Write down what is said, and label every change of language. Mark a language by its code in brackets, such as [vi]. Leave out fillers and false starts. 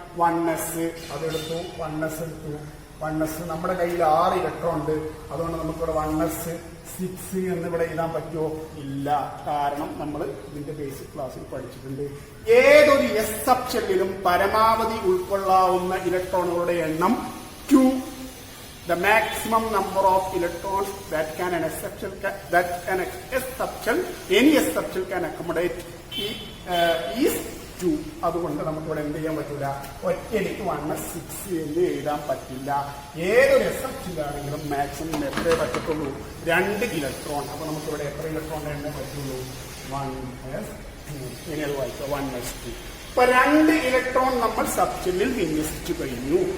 [ml] 1s. അതെടുത്തു. 1s എടുത്തു. 1s നമ്മുടെ കയ്യിൽ 6 ഇലക്ട്രോൺ ഉണ്ട്. അതുകൊണ്ട് നമുക്കിവിടെ 1s 6 എന്നിവിടെ എഴുതാൻ പറ്റുമോ? ഇല്ല. കാരണം നമ്മൾ ഇതിന്റെ ബേസിക് ക്ലാസ്സിൽ പഠിച്ചിട്ടുണ്ട്. ഏതൊരു എസ് സബ്ഷെല്ലിലും പരമാവധി ഉൾക്കൊള്ളാവുന്ന ഇലക്ട്രോണുകളുടെ എണ്ണം 2. [en] The maximum number of electrons that any S subshell can accommodate is 2. [ml] അതുകൊണ്ട് നമുക്ക് ഇവിടെ എന്ത് ചെയ്യാൻ പറ്റില്ല? ഒറ്റയ്ക്ക് 1s 6 എന്ന് എഴുതാൻ പറ്റില്ല. ഏതൊരു എസ് സബ്ഷെല്ലാണെങ്കിലും മാക്സിമം എത്രയേ പറ്റത്തുള്ളൂ? 2 ഇലക്ട്രോൺ. അപ്പൊ നമുക്ക് ഇവിടെ എത്ര ഇലക്ട്രോൺ എണ്ണ പറ്റുള്ളൂ? 1s 2. ഇനി അത് വായിക്കാം. 1s 2. ഇപ്പൊ 2 ഇലക്ട്രോൺ നമ്മൾ സബ്ഷെല്ലിൽ വിന്യസിച്ചു കഴിഞ്ഞു.